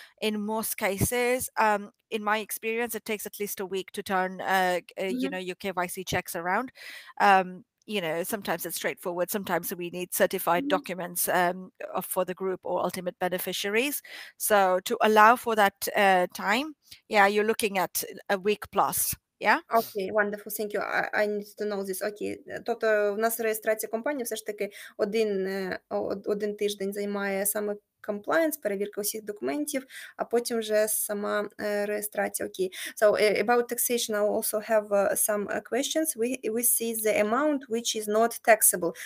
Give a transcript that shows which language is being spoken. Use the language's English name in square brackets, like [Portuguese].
[English] In most cases, in my experience, it takes at least a week to turn your KYC checks around. Sometimes it's straightforward. Sometimes we need certified documents for the group or ultimate beneficiaries. So to allow for that time, you're looking at a week plus. Yeah? Окей, wonderful, thank you. I need to know this. Окей. [Ukrainian] Тобто в нас реєстрація компанії все ж таки один тиждень займає саме compliance, перевірка усіх документів, а потім вже сама реєстрація. Окей. [English] So about taxation, I also have some questions. We see the amount which is not taxable.